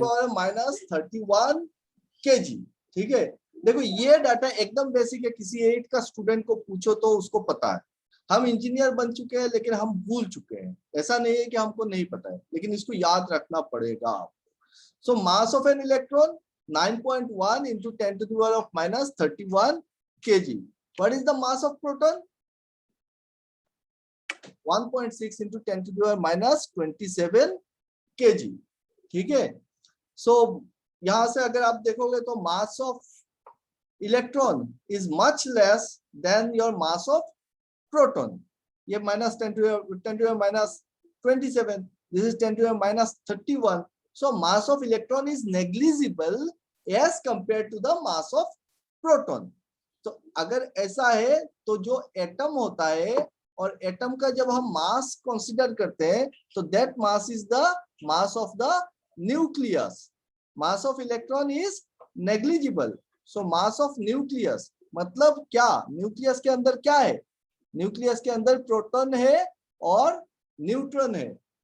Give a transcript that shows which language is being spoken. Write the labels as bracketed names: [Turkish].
[English] power minus 31 kg। [Hindi] ठीक है, देखो ये डाटा एकदम बेसिक है, किसी 8 का स्टूडेंट को पूछो तो उसको पता है। हम इंजीनियर बन चुके हैं लेकिन हम भूल चुके हैं, ऐसा नहीं है कि हमको नहीं पता है, लेकिन इसको याद रखना पड़ेगा आपको। [English] So mass of an electron 9.1 into 10 to the power of minus 31 kg। What is the mass of proton? 1.6 into 10 to the power minus 27 kg। [Hindi] ठीक है, सो यहां से अगर आप देखोगे तो [English] Mass of electron is much less than your mass of proton. ये minus 10 to minus 27, this is 10 to minus 31। so mass of electron is negligible as compared to the mass of proton। [Hindi] तो अगर ऐसा है तो जो atom होता है, और एटम का जब हम मास कंसीडर करते हैं तो [English] That mass is the mass of the nucleus. Mass of electron is negligible. [Hindi] So mass of nucleus मतलब क्या, न्यूक्लियस के अंदर क्या है, न्यूक्लियस के अंदर प्रोटॉन है और न्यूट्रॉन है।